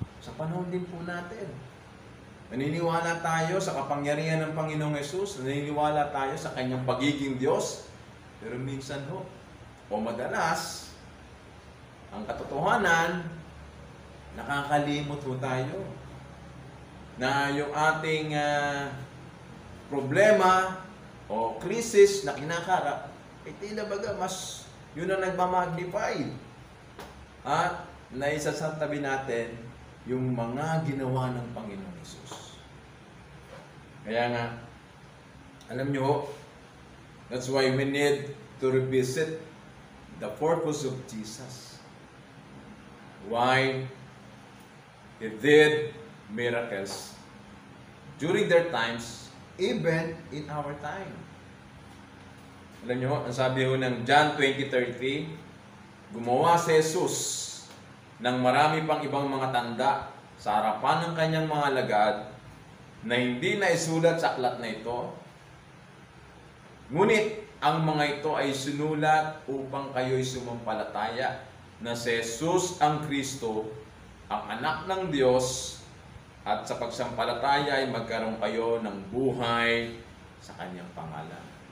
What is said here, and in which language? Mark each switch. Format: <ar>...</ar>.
<tl>Sa panahon din po natin, naniniwala tayo sa kapangyarihan ng Panginoong Jesus, naniniwala tayo sa kanyang pagiging Diyos, pero minsan o madalas, ang katotohanan, nakakalimot tayo na yung ating problema o krisis na kinakarap, tila baga mas yun ang nagmamagnify. At naisasantabi natin yung mga ginawa ng Panginoong Jesus. Kaya nga, alam nyo,</tl> <en>that's why we need to revisit the purpose of Jesus. Why He did miracles during their times, even in our time.</en> <tl>Alam nyo, ang sabi ho ng John 20:33, gumawa si Jesus ng marami pang ibang mga tanda sa harapan ng kanyang mga alagad na hindi na isulat sa aklat na ito. Ngunit ang mga ito ay sinulat upang kayo'y sumampalataya na si Jesus ang Kristo, ang anak ng Diyos, at sa pagsampalataya ay magkaroon kayo ng buhay sa kanyang pangalan.</tl>